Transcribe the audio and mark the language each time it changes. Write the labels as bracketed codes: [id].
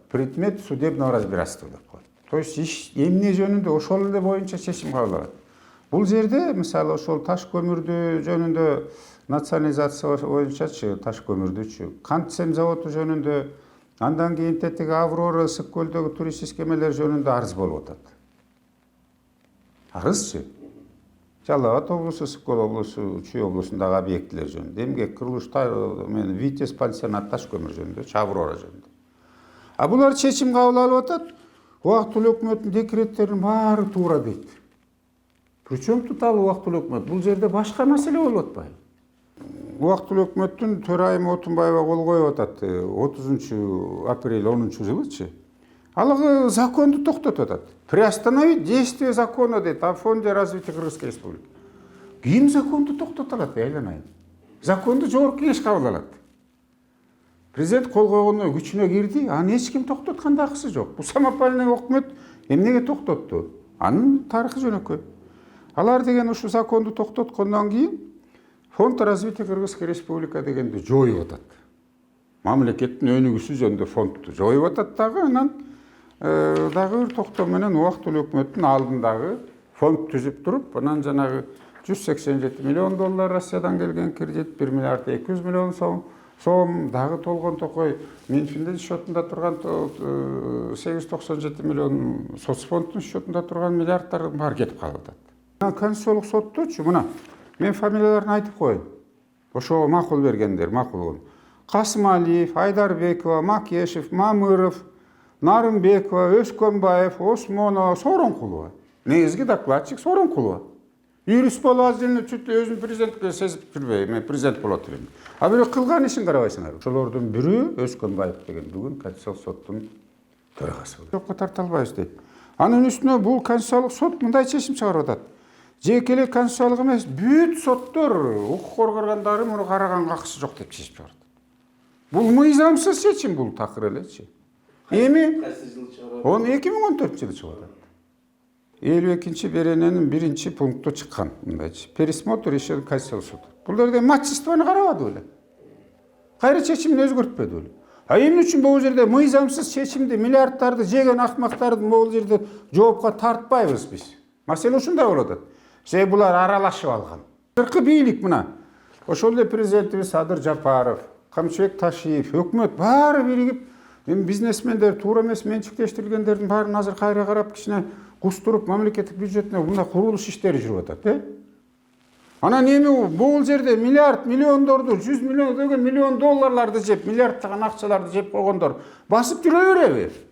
[ru] Предмет судебного разбирательства [ky] деп коет. То есть иш эмне жөнүндө ошол эле боюнча чечим кабыл алат. Бул жерде мисалы ошол таш көмүрдү жөнүндө национализация боюнчачы таш көмүрдүчү, Кантсем заводу жөнүндө, андан кийин тетиги Аврора ысык көлдөгү туристический эмелер жөнүндө арыз болуп атат. Арызчы. Жалал Абад облусу, Ысык Көл облусу, Чүй облусундагы объектилер жөнүндө, эмгек курулуш, Витязь пансионат таш көмүр жөнүндө, Аврора жөнүндө. А булар чечим кабыл алып атат. Убактылуу өкмөттүн декреттеринин баары туура дейт. [ru] Причем тут [ky] ал убактылуу өкмөт? Бул жерде башка маселе болуп атпайбы? Убактылуу өкмөттүн төрайымы Отунбаева кол коюп атат 30 апрель 10-жылычы. Ал законду токтотуп атат. [ru] Приостановить действие закона [ky] дейт [ru] о фонде развития Кыргызской республики. [ky] Ким законду токтото алат, айланайын? Законду жогорку кеңеш кабыл алат. Президент кол койгондо күчүнө кирди, аны эч ким токтоткан дагысы жок. Бул самопальный өкмөт эмнеге токтотту? Анын тарыхы жөнөкөй. Алар деген ушу законду токтоткондон кийин [ru] фонд развития Кыргызской республика [ky] дегенди жоюп атат. Мамлекеттин өнүгүүсү жөнүндө фондду жоюп атат дагы, анан дагы бир токтом менен убактылуу өкмөттүн алдындагы фонд түзүп туруп, анан жанагы 187 миллион доллар Россиядан келген кредит, 1 миллиард 200 миллион сом дагы толгон токой Минфиндин счетунда турган 897 миллион соцфонддун счетунда турган миллиардтар баары кетип калып атат. Конституциялык сотточу мына мен фамилияларын айтып коеюн. Ошого макул бергендер, макул. Касымалиев, Айдарбекова, Макешев, Мамыров, Нарымбекова, Өскөнбаев, Осмонова, Сооронкулова. Негизги докладчик Сооронкулова. Юрист болуп азырын чүт өзүн президентке сезип жүрбөй, мен президент болот элем. А бирок кылган ишин карабайсыңар. Ошолордун бири Өскөнбаев деген бүгүн Конституциялык соттун төрагасы болот. Жокко тарта албайбыз дейт. Анын үстүнө бул Конституциялык сот мындай чечим чыгарып атат. Жекелек конституциялык эмес, бүт соттор укук коргогондору муну караганга акысы жок деп чечип чыгарат. Бул мыйзамсыз чечим, бул такыр элечи. Эми 2014-жылы чыгып атат. 52-чи берененин 1-пункту чыккан мындайчы. [ru] Пересмотр решения [ky] Конституциялык суда. Бул жерде матчествону карабады беле. Кайра чечимин өзгөртпөдү беле. А эмне үчүн бул жерде мыйзамсыз чечимди, миллиардтарды жеген акмактарды бул жерде жоопко тартпайбыз биз? Маселе ушундай болуп атат. Себеби булар аралашып алган. Азыркы бийлик мына. Ошол эле президентибиз Садыр Жапаров, Камчыбек Ташиев, өкмөт баары биригип, бизнесмендер, туура эмес менчиктештирилгендердин баарын азыр кайра карап кичине кустуруп мамлекеттик бюджетине мындай курулуш иштери жүрүп атат, Анан эми бул жерде миллиард, миллиондорду, 100 миллион деген миллион долларларды жеп, миллиардтаган акчаларды жеп койгондор басып жүрө береби?